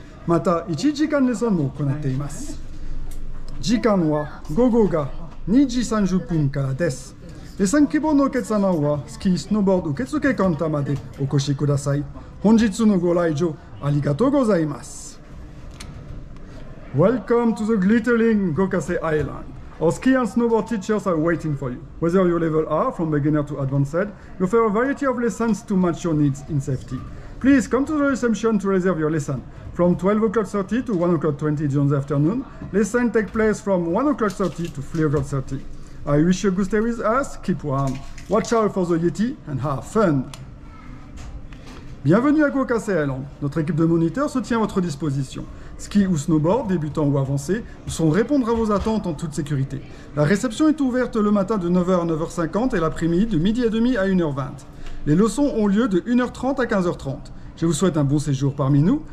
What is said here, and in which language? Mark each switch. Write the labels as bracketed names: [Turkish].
[Japanese] また1時間レッスンも行っています。時間は午後が2時30分からです。レッスン希望のお客様はスキー・スノーボード受付カウンターまでお越しください。本日のご来場ありがとうございます。 [English] Welcome to the glittering Gokase Island. Our ski and snowboard teachers are waiting for you. Whether your level are from beginner to advanced, we offer a variety of lessons to match your needs in safety. Please come to the reception to reserve your lesson. From 12:30 to 1:20 during the afternoon, lessons take place from 1:30 to 3:30. I wish you a good stay with us, keep warm, watch out for the Yeti and have fun. [French] Bienvenue à Gokase Island. Notre équipe de moniteurs se tient à votre disposition. Ski ou snowboard, débutant ou avancé, nous saurons répondre à vos attentes en toute sécurité. La réception est ouverte le matin de 9h à 9h50 et l'après-midi de 12h30 à 1h20. Les leçons ont lieu de 1h30 à 15h30. Je vous souhaite un bon séjour parmi nous.